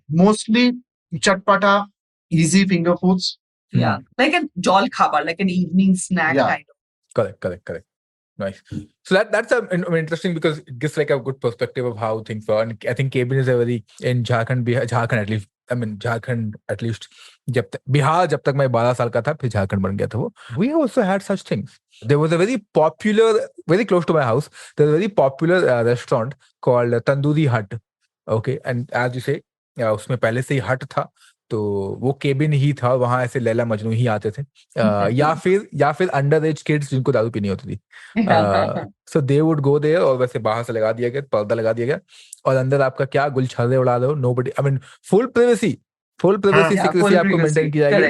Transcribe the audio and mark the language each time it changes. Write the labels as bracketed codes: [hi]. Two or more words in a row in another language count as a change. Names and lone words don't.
[en] Mostly chatpata, easy finger foods. Yeah, like a [bn] জল খাবার, [en] like an evening snack kind of. Correct. Nice. So that's interesting because it gives like a good perspective of how things were. And I think Kebin is a very in Jharkhand at least. I mean Jharkhand at least. [hi] बिहार जब तक मैं 12 साल का था, फिर झारखंड बन गया था वो. [en] We also had such things. There was a very popular, very close to my house, there was a very popular restaurant called Tandoori Hut. Okay, and as you say, [hi] उसमें पहले से ही हट था. तो वो केबिन ही था, वहां ऐसे लैला मजनू ही आते थे. या फिर [en] under age kids [hi] जिनको दारू पीनी होती थी. [en] so they would go there [hi] और वैसे बाहर से लगा दिया गया, पर्दा लगा दिया गया और अंदर आपका क्या गुलछर्रे उड़ा दो. [en] nobody, I mean full privacy secrecy [hi] आपको मेंटेन की जाएगी.